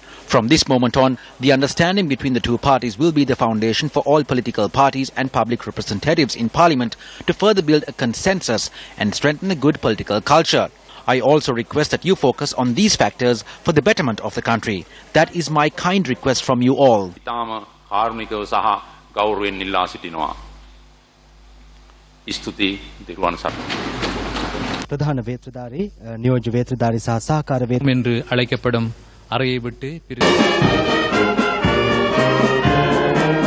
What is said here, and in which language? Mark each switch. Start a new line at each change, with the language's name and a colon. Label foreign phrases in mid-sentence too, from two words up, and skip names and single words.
English: From this moment on, the understanding between the two parties will be the foundation for all political parties and public representatives in Parliament to further build a consensus and strengthen a good political culture. I also request that you focus on these factors for the betterment of the country. That is my kind request from you all.
Sinhala: ප්‍රධාන වේත්‍රධාරී නියෝජ්‍ය වේත්‍රධාරී සහ සහකාර
Tamil: என்று அழைக்கப்படும் அறையை விட்டு